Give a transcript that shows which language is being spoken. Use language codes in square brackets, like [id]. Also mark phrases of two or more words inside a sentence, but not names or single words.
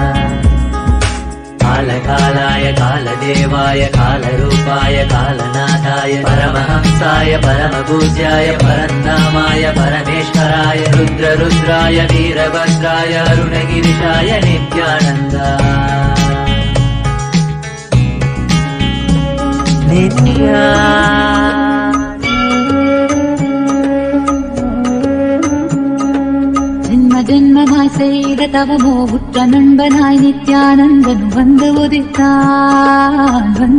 [sa] कालकालाय कालदेवाय कालरूपाय कालनाथाय परमहंसाय परमपूज्याय परन्नमाय परमेश्वराय रुद्ररुद्राय वीरभद्राय अरुणगिरीशाय नित्यानन्द. [ta] ஜென்மமாய் செய்த தவமோ உற்ற நண்பனாய் நித்யானந்தன் வந்து உதித்தான்.